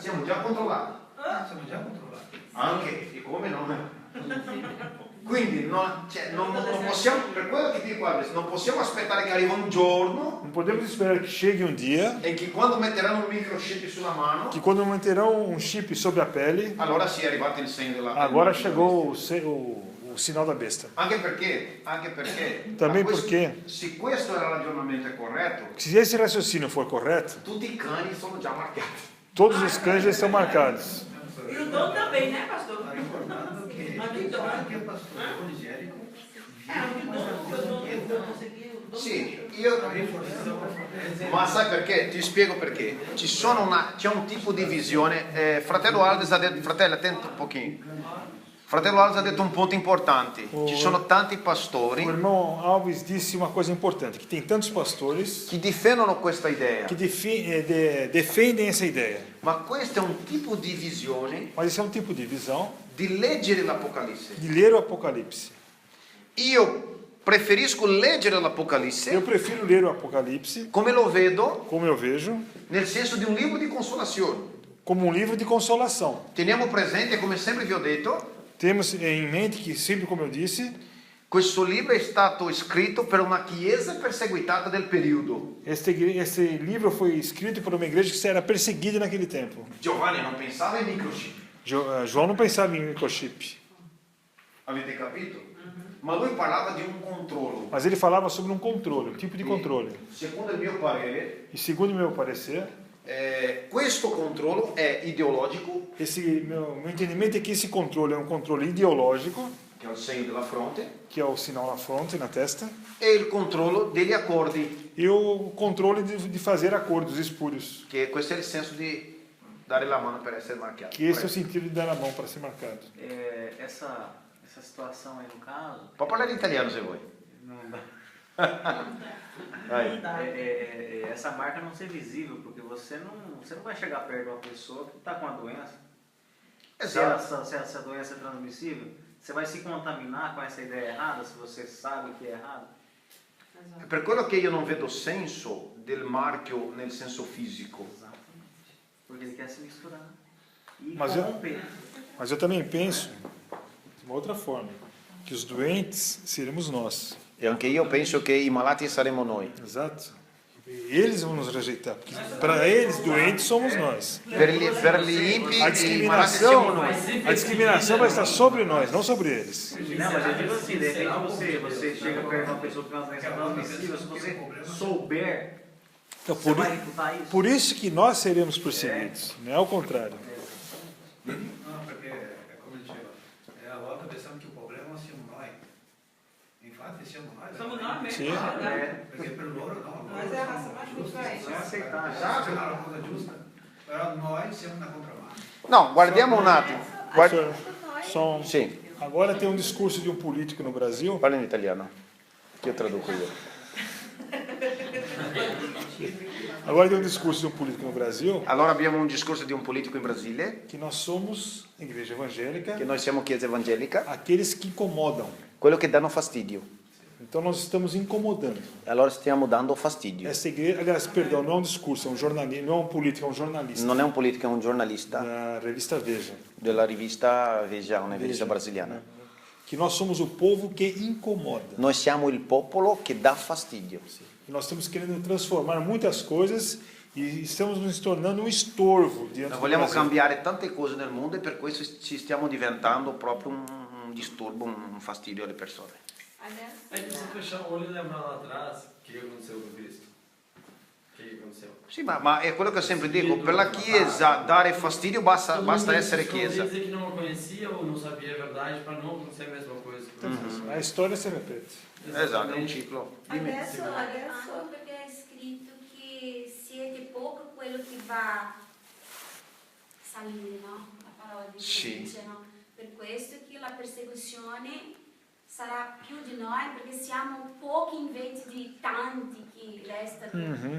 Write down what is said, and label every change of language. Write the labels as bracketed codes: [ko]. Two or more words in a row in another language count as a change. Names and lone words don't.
[it] Siamo già controllati, Siamo già controllati. anche, e come no? Quindi non possiamo, per quello che dico Alves, non possiamo aspettare che arrivi un giorno [pt] Não podemos esperar que chegue um dia [it] e che quando metteranno un microchip sulla mano, [pt] que quando manterão um chip sobre a pele, [it] allora sia arrivato il segno della [pt] agora [it] della [pt] chegou o sinal da besta. [it] Anche perché [pt] Também [it] ma questo- perché se questo era il ragionamento corretto, [pt] se esse raciocínio for correto, [it] tutti i cani sono già marcati. [pt] todos os cães já estão marcados. E o dono também, né, pastor? [it] Sta ricordando che Ma [pt] Quem [it] di [pt] sabe que é [it] dopo? [pt] pastor evangélico. [it] Sì, io... Ma sai perché? Ti spiego perché. C'è un tipo di visione. Fratello Alves ha detto, fratello, attento un pochino. Fratello Alves ha detto un punto importante. Ci sono tanti pastori [pt] O irmão Alves disse uma coisa importante, que tem tantos pastores [it] che difendono questa idea. [pt] que defendem essa ideia. [it] Ma questo è un tipo di visione [pt] Mas esse é um tipo de visão [it] di leggere l'Apocalisse. [pt] de ler o Apocalipse. [it] Io preferisco leggere [pt] Eu [it] l'Apocalisse [pt] prefiro ler o Apocalipse, [it] come lo vedo, [pt] como eu vejo, [it] nel senso di un libro di consolazione. [pt] como um livro de consolação. [it] Teniamo presente, come sempre vi ho detto, [pt] Temos em mente que, sempre como eu disse, [it] questo libro è stato scritto per una chiesa perseguitata del periodo. [pt] esse livro foi escrito por uma igreja que era perseguida naquele tempo. [it] Giovanni non pensava ai microchip. [pt] João não pensava em microchip, [it] Avete capito? Ma lui parlava di un controllo. [pt] mas ele falava sobre um controle, um tipo de controle. [it] Secondo il mio parere, [pt] E segundo o meu parecer, [it] questo controllo è ideologico, [pt] meu entendimento é que esse controle é um controle ideológico, [it] che è il segno della fronte, [pt] que é o sinal na fronte, na testa, [it] e il controllo degli accordi, [pt] e o controle de fazer acordos espúrios, [it] che questo è il senso di dare la mano per essere marchiato. [pt] que esse é o sentido de dar a mão para ser marcado. Essa situação aí no caso. [it] Può parlare italiano se vuoi. [pt] Não dá. Vai. Essa marca não ser visível, porque você não vai chegar perto de uma pessoa que está com a doença. [it] Esatto. [pt] Se essa doença é transmissível, você vai se contaminar com essa ideia errada, se você sabe que é errado. [it] È per quello che io non vedo senso del marchio nel senso fisico. [pt] Exatamente. Porque ele quer se misturar e Mas corromper. Mas eu também penso, de uma outra forma, que os doentes seremos nós. [it] E anche io penso che i malati saremo noi. [pt] Exato. Eles vão nos rejeitar, porque para eles, doentes somos nós. [it] Per gli impi [pt] A [it] i malati siamo [pt] discriminação, [it] noi. [pt] a discriminação vai estar sobre nós, não sobre eles. Não, mas eu digo assim, de repente você chega perto de uma pessoa que tem uma doença transmissível, se você souber, Então, você vai refutar isso. por isso que nós seremos perseguidos, não é ao contrário. Não, porque, [it] come diceva, a volta [pt] pensamos que o problema [it] siamo noi. Infatti siamo noi. [pt] Somos nós mesmos. Sim. [it] Perché per loro no. [pt] Nós é a raça mais influente. Não aceitar. [it] Esatto, è una cosa giusta. Però noi siamo una contramano. No, guardiamo un attimo. [pt] Só [it] Sì, [pt] agora tem um discurso de um político no Brasil, [it] parla in italiano. Che io traduco io. [pt] agora tem um discurso de um político no Brasil [it] Allora abbiamo un discorso di un politico in Brasile, [pt] que nós somos igreja evangélica, [it] che noi siamo chiesa evangelica, [pt] aqueles que incomodam. [it] quello che danno fastidio. [pt] Então nós estamos incomodando. [it] Allora stiamo dando fastidio. [pt] Essa igreja, aliás, perdão, não é um discurso, é um jornalista, não é um político, é um jornalista [it] Non è un politico, è un giornalista [pt] da revista Veja, [it] della rivista Veja, una rivista brasiliana. [pt] que nós somos o povo que incomoda. [it] Noi siamo il popolo che dà fastidio. [pt] E nós estamos querendo transformar muitas coisas e estamos nos tornando um estorvo diante [it] Noi [pt] do [it] vogliamo [pt] Brasil. [it] cambiare tante cose nel mondo e per questo ci stiamo diventando proprio un disturbo, un fastidio alle persone. Adesso. [pt] É que você fechar o olho e lembrar lá atrás o que aconteceu com Cristo. O que aconteceu? [it] Sì, ma è quello che sempre dico, per la Chiesa dare fastidio basta [pt] Todo mundo [it] essere [pt] só [it] Chiesa. [pt] dizer que não conhecia ou não sabia a verdade para não acontecer a mesma coisa. A história se repete. [it] Esatto, è un ciclo. Adesso perché è scritto che siete poco quello che va salire, no? La parola di Sì. dice, no? Per questo che la persecuzione sarà più di noi perché siamo pochi invece di tanti che restano.